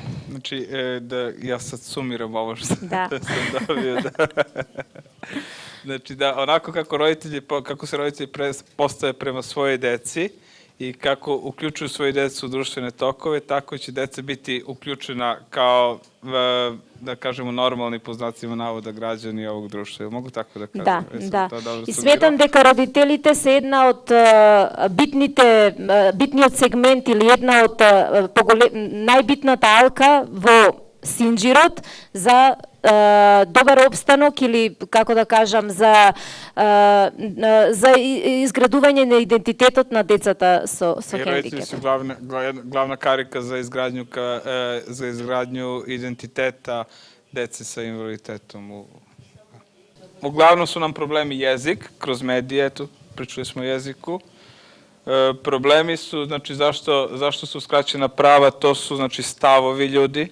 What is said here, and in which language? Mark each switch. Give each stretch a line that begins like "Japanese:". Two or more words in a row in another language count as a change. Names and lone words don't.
Serbian: Znači, da ja sad sumiram ovo što Da. sam dobio. Znači, da onako kako se roditelji postaje prema svojoj deci i kako uključuju svoje decu u društvene tokove, tako će deca biti uključena kao, da kažemo, normalni, po znacima navoda, građani ovog društva. Mogu tako da kažem?
Macedonian: Да, да. И сметам дека родителите се една од битниот сегмент или една од најбитната алка во Синџирот за добар обстанок или, како да кажам, за изградување на идентитетот на децата со
Serbian: I roditelji su
Macedonian: хендикеп.
Serbian: glavna karika za izgradnju identiteta dece sa invaliditetom. Uglavnom su nam problemi jezik, kroz medije, eto, pričali smo o jeziku. Problemi su, znači, zašto su uskraćena prava, to su, znači, stavovi ljudi.